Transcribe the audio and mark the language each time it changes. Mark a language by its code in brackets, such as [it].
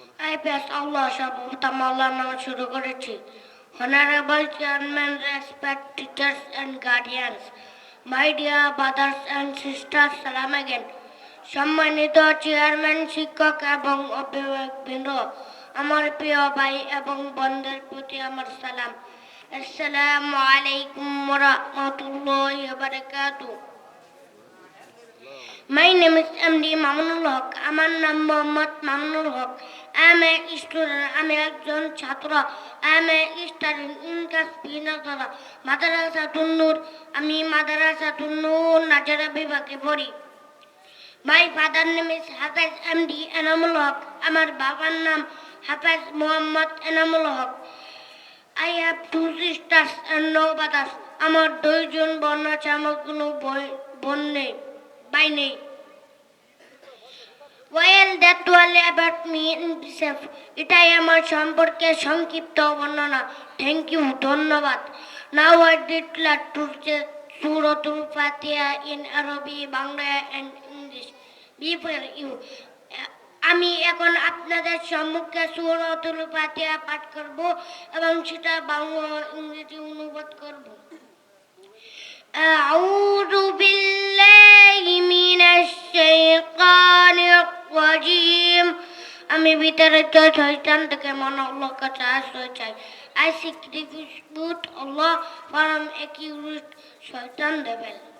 [en] I bless Allah subhanahu [bn] নাম শুরু করেছি। [en] Honorable Chairman, respect teachers and guardians, my dear brothers and sisters, salam again. [bn] সম্মানিত chairman, শিক্ষক এবং অভিভাবকবৃন্দ, আমার প্রিয় ভাই এবং বোনদের প্রতি আমার সালাম। [ar] আসসালামু আলাইকুম ওয়া রাহমাতুল্লাহি ওয়া বারাকাতুহু। [en] My name is MD Mamunul Haq. [bn] আমার নাম মোহাম্মদ মামুনুল হক। [en] I'm a student. [bn] আমি একজন ছাত্র। [en] I'm a student in class B Nazara Madrasatun Noor. [bn] আমি মাদ্রাসাতুন নূর নাজারা বিভাগে পড়ি। [en] My father name is Hafiz MD Enamul Haq. [bn] আমার বাবার নাম হাফেজ Mohammad Enamul Haque. [en] I have two sisters and no brothers. [bn] আমার দুইজন বোন আছে, আমার কোনো বোন নেই, ভাই নেই। [en] Well, that was about me in brief. [bn] এটাই আমার সম্পর্কে সংক্ষিপ্ত বর্ণনা। [en] Thank you, ধন্যবাদ। Now I declare to say Suratul Fatiha in Arabic, Bangla and English before you. [bn] আমি এখন আপনাদের সম্মুখে সূরাতুল ফাতিহা পাঠ করব এবং সেটা বাংলা ও ইংরেজি অনুবাদ করব। [ar] আউযু বিল্লাহি মিনাশ শাইতানির রাজিম। [bn] আমি বিতাড়িত শয়তান থেকে মনোল্লাহ কাছে আশ্রয় চাই। [en] I seek refuge with Allah from accused shaitan devil.